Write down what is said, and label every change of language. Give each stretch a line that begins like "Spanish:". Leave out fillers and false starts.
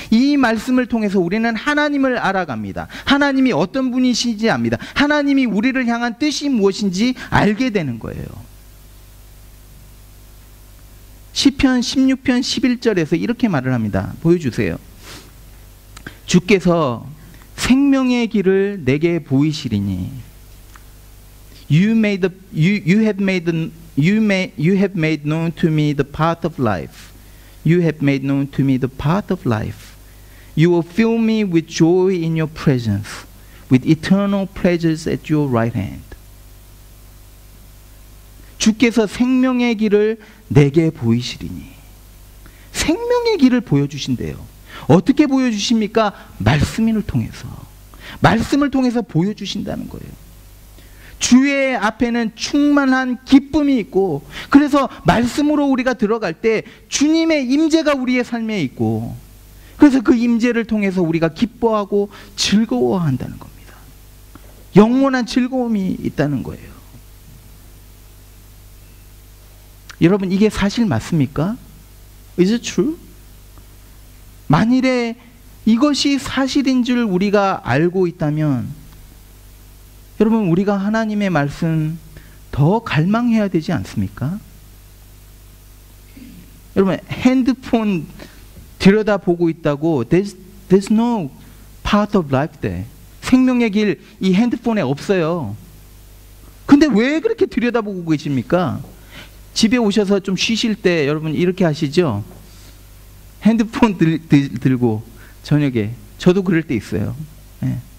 Korean: 이 말씀을 통해서 우리는 하나님을 알아갑니다. 하나님이 어떤 분이신지 압니다. 하나님이 우리를 향한 뜻이 무엇인지 알게 되는 거예요. 시편 16편 11절에서 이렇게 말을 합니다. 보여주세요. 주께서 생명의 길을 내게 보이시리니
English: You have made known to me the path of life. You have made known to me the path of life. You will fill me with joy in your presence, with eternal pleasures at your right hand.
Korean: 주께서 생명의 길을 내게 보이시리니. 생명의 길을 보여주신대요. 어떻게 보여주십니까? 말씀을 통해서. 말씀을 통해서 보여주신다는 거예요. 주의 앞에는 충만한 기쁨이 있고, 그래서 말씀으로 우리가 들어갈 때 주님의 임재가 우리의 삶에 있고, 그래서 그 임재를 통해서 우리가 기뻐하고 즐거워한다는 겁니다. 영원한 즐거움이 있다는 거예요. 여러분, 이게 사실 맞습니까?
English: Is it true?
Korean: 만일에 이것이 사실인 줄 우리가 알고 있다면, 여러분, 우리가 하나님의 말씀 더 갈망해야 되지 않습니까? 여러분, 핸드폰 들여다보고 있다고
English: there's no path of life there.
Korean: 생명의 길, 이 핸드폰에 없어요. 근데 왜 그렇게 들여다보고 계십니까? 집에 오셔서 좀 쉬실 때 여러분 이렇게 하시죠? 핸드폰 들고 저녁에. 저도 그럴 때 있어요. 네.